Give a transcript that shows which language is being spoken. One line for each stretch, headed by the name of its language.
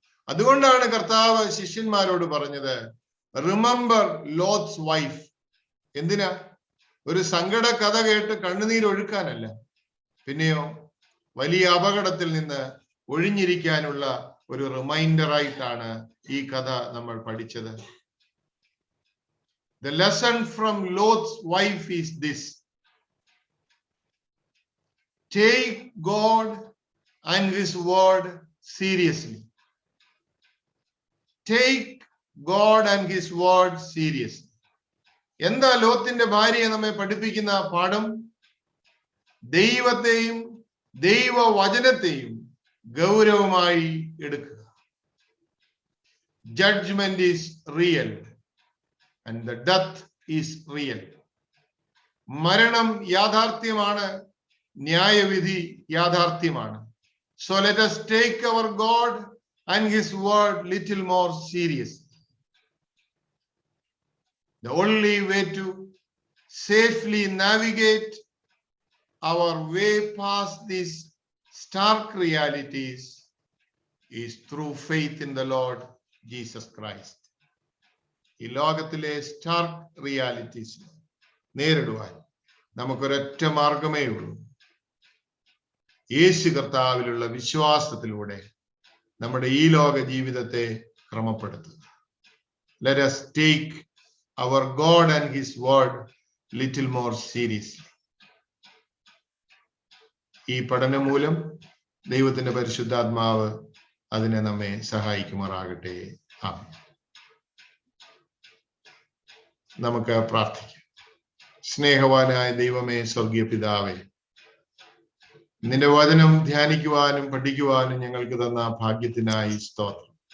Malayalam: അതുകൊണ്ടാണ് കർത്താവ് ശിഷ്യന്മാരോട് പറഞ്ഞത്,
English: Remember Lot's wife.
Malayalam: എന്തിനാ? ഒരു സങ്കട കഥ കേട്ട് കണ്ണുനീരൊഴുക്കാനല്ല, പിന്നെയോ വലിയ അപകടത്തിൽ നിന്ന് ഒഴിഞ്ഞിരിക്കാനുള്ള ഒരു റിമൈൻഡർ ആയിട്ടാണ് ഈ കഥ നമ്മൾ പഠിച്ചത്.
English: The lesson from Lot's wife is this: take God and His word seriously. Take God and His word seriously.
Malayalam: എന്താ ലോത്തിന്റെ ഭാര്യയെ നമ്മെ പഠിപ്പിക്കുന്ന പാഠം? ദൈവത്തെയും ദൈവവചനത്തെയും ഗൗരവമായി എടുക്കുക.
English: Judgment is real and the death is real.
Malayalam: മരണം യാഥാർത്ഥ്യമാണ്, ന്യായവിധി യാഥാർത്ഥ്യമാണ്.
English: So let us take our God and His word little more seriously. The only way to safely navigate our way past these stark realities is through faith in the Lord Jesus Christ.
Malayalam: ഈ ലോകത്തിലെ
English: stark realities
Malayalam: നേരിടുവാൻ നമുക്കൊരൊറ്റ മാർഗമേ ഉള്ളൂ, യേശു കർത്താവിലുള്ള വിശ്വാസത്തിലൂടെ നമ്മുടെ ഈ ലോക ജീവിതത്തെ ക്രമപ്പെടുത്തുക.
English: Let us take our God and His word little more seriously.
Malayalam: ഈ പഠനം മൂലം ദൈവത്തിന്റെ പരിശുദ്ധാത്മാവ് അതിനെ നമ്മെ സഹായിക്കുമാറാകട്ടെ. ആമേൻ. നമുക്ക് പ്രാർത്ഥിക്കാം. സ്നേഹവാനായ ദൈവമേ, സ്വർഗീയ പിതാവേ, നിന്റെ വചനം ധ്യാനിക്കുവാനും പഠിക്കുവാനും ഞങ്ങൾക്ക് തന്ന ഭാഗ്യത്തിനായി സ്തോത്രം.